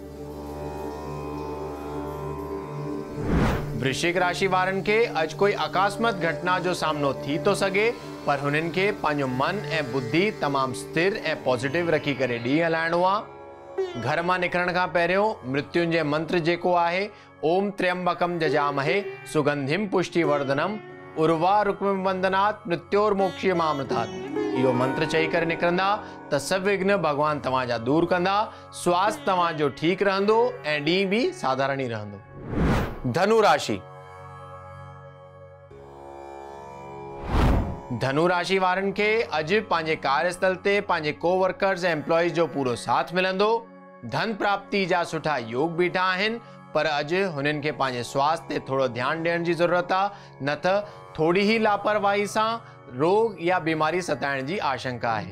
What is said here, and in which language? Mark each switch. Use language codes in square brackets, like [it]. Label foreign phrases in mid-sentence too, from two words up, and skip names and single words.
[sd] वृश्चिक राशि वारनि खे अॼु कोई अकस्मात घटना जो सामनो थी थो सघे, पर हुननि खे पंहिंजो मन ऐं बुद्धि तमामु स्थिर ऐं पॉजिटिव रखी करे ॾींहुं हलाइणो आहे। घर मां निकिरण खां पहिरियों मृत्युंजय मंत्र जेको आहे, [sa] ओम त्र्यंबकम जजामहे सुगंधिम पुष्टिवर्धनम उर्वा रुक्म वंदनात् मृत्योर्मोक्ष्यमामृतात्, [sd] इहो मंत्र चई करे निकिरंदा त सभु विघ्न भगवान तव्हां जा दूर कंदा। स्वास्थ्य तव्हां जो ठीकु रहंदो ऐं ॾींहुं बि साधारण ई रहंदो। धनु राशि। धनु राशि वारनि खे अॼु पंहिंजे कार्यस्थल ते पंहिंजे कोवर्कर्स ऐं एम्प्लॉइज़ जो पूरो साथ मिलंदो। धन प्राप्ति जा सुठा योग बीठा आहिनि, पर अॼु हुननि खे पंहिंजे स्वास्थ्य ते थोरो ध्यानु ॾियण जी ज़रूरत आहे, न त थोड़ी ही लापरवाही सां रोग या बीमारी सताइण जी आशंका आहे।